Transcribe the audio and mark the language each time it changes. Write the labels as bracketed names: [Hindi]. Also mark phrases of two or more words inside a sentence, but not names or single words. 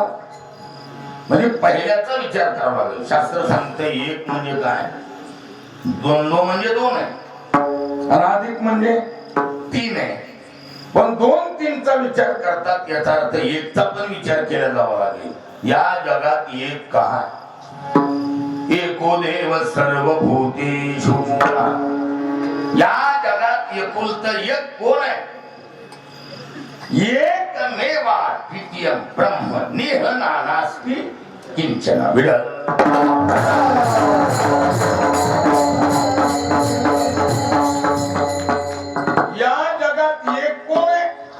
[Marathi] म्हणजे पहिल्याचा विचार करावा लागेल. शास्त्र सांगतं एक म्हणजे काय, दोन म्हणजे दोन आहे, आणि अधिक म्हणजे तीन आहे. पण दोन तीनचा विचार करतात याचा अर्थ एकचा पण विचार केला जावा लागेल. या जगात एक काय, [Sanskrit] एको देव सर्वभूतेषु. [Marathi] या जगात एकुलत एक कोण आहे? [Sanskrit] एकमेवा द्वितीयं ब्रह्म नेह नानास्ति किंचन विडल. [Marathi] या जगात एक कोण आहे?